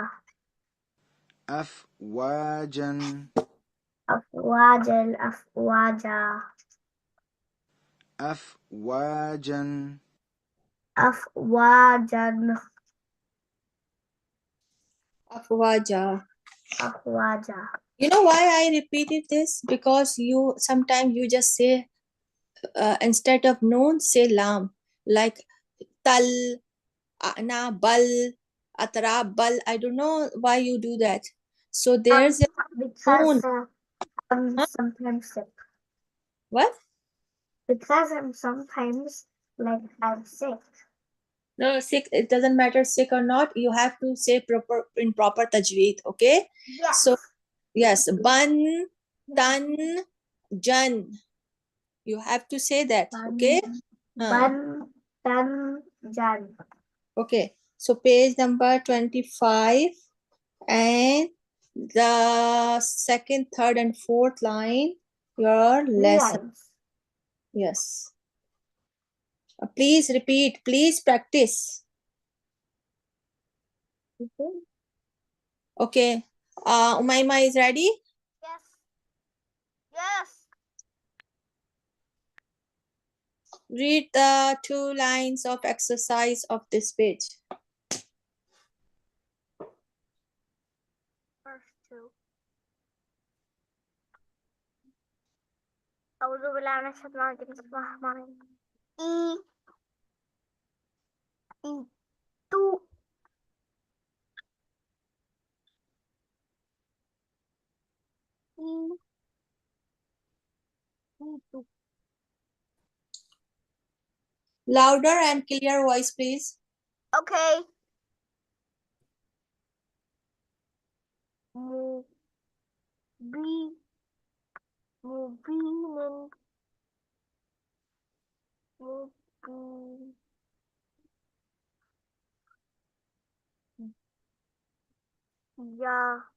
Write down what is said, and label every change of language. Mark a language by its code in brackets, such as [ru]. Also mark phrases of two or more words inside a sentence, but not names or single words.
[ar] أفواجا أفواجا، أفواجا, أفواجا afwajan, Afwaja. afwaja. [en] You know why I repeated this? Because you sometimes you just say instead of noon, say lam. Like tal, ana, bal, atra, bal. I don't know why you do that. So there's a Because noon. I'm Huh? sometimes sick. What? Because I'm sometimes like I'm sick. No, sick. It doesn't matter sick or not. You have to say proper in proper tajweed. Okay. Yes. So yes, ban, tan, jan. You have to say that. Okay. Ban, tan, jan. Okay. So page number 25 and the second, third, and fourth line. Your lesson. Lines. Yes. Please repeat. Please practice. Okay. Okay. Umaima is ready. Yes. Yes. Read the 2 lines of exercise of this page. First two. [ar] أعوذ بالله من الشيطان الرجيم بسم الله الرحمن الرحيم. Itu I itu [en] Louder and clear voice, please. [ar] okay. Mu bi mubinin mubi Ya.